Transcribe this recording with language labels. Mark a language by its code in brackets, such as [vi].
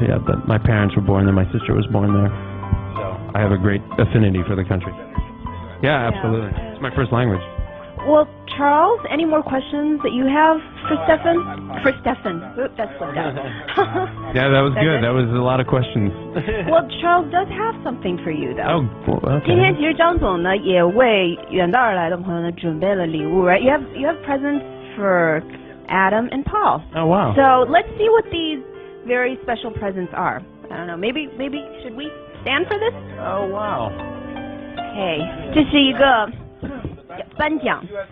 [en] Yeah, but my parents were born there. My sister was born there. So I have a great affinity for the country. Yeah, absolutely. It's my first language. Well, Charles, any more questions that you have for Stefan? For Stefan. Oop, that slipped out. Yeah, that was good. That was a lot of questions. Well, Charles does have something for you, though. Oh, cool. Okay. [zh] 今天其实张总呢也为远道而来的朋友呢准备了礼物 [en] right? You have presents for Adam and Paul. Oh, wow. So let's see what these very special presents are. I don't know. Maybe should we stand for this? Oh, wow. Okay. [zh] 这是一个颁奖。